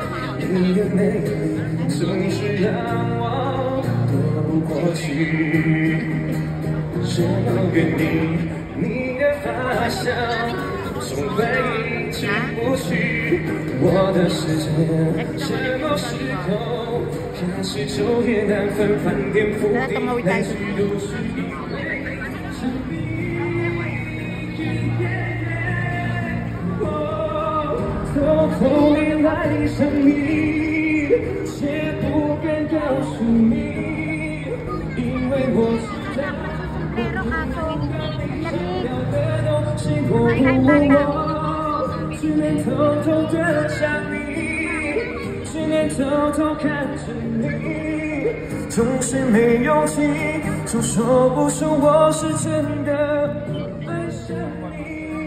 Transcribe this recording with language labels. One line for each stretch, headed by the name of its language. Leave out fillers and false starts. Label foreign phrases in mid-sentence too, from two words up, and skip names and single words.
Chinese: 你的美总是让我躲不过去，只有原地你的发香从回忆进不去，我的世界什么时候开始昼夜难分，翻天覆地，来去都是你。偷偷地爱上你，却不敢告诉你，因为我知道。
Filipino: Pero kaso, lamig.
Chinese: 我只能偷偷的想你，只能偷偷看着你，总是没勇气，总说不出我是真的爱上你。